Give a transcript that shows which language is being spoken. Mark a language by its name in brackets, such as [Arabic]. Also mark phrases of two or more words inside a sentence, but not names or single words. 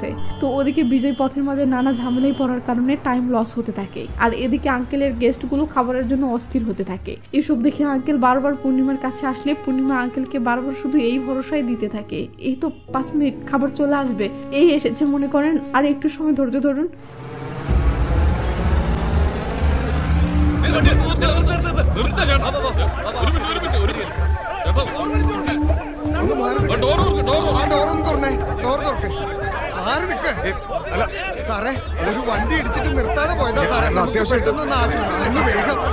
[Bangla] তো ওদিকে বিজয় পথের মাঝে নানা ঝামেলায় পড়ার কারণে [English] time loss [Bangla] হতে থাকে, আর এদিকে আঙ্কেলের গেস্টগুলো খাবারের জন্য অস্থির হতে থাকে। এসব দেখে আঙ্কেল বারবার পূর্ণিমার কাছে আসলে পূর্ণিমা আঙ্কেলকে বারবার শুধু এই ভরসায় দিতে থাকে, এই তো 5 মিনিট খাবার চলে আসবে, এই এসেছে মনে করেন, আর একটু সময় ধৈর্য ধরুন। [Malayalam] സാറേ ഒരു വണ്ടി ഇടിച്ചിട്ട് നിർത്താതെ പോയതാ സാറേ, അത്യാവശ്യമായിട്ടൊന്നും ആവശ്യമില്ല, വേഗം.